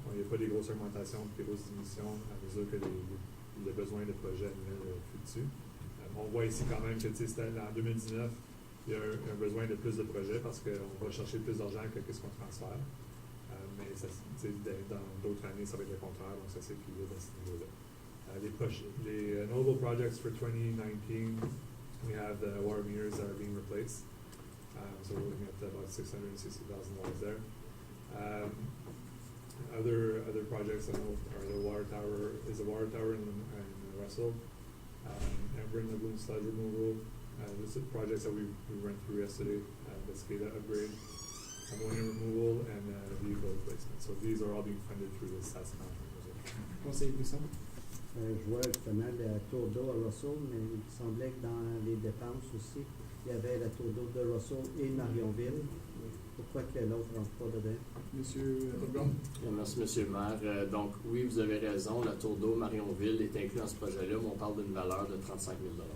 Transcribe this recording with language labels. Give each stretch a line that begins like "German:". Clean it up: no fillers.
French: Il n'y a pas des grosses augmentations, des grosses diminutions à mesure que le besoin de projets annuels fluctue. On voit ici quand même que en 2019, il y a un besoin de plus de projets parce qu'on va chercher plus d'argent que ce qu'on transfère. Mais ça, dans d'autres années, ça va être le contraire, donc ça s'équilibre à ce niveau-là.
English: Les notable projects for 2019, we have the water meters that are being replaced. So we're looking at about $660,000 there. Other projects I know are the water tower in Russell, Embrun Lagoon sludge removal. This is projects that we went through yesterday. The SCADA upgrade, ammonia removal, and vehicle replacement. So these are all being funded through this asset management.
French: Conseiller Buisson? Je vois justement la tour d'eau à Russell, mais il me semblait que dans les dépenses aussi, il y avait la tour d'eau de Russell et Marionville. Pourquoi que l'autre rentre pas dedans? Monsieur Bourgon? Merci, Monsieur le maire. Donc, oui, vous avez raison, la tour d'eau Marionville est inclue dans ce projet-là, mais on parle d'une valeur de 35 000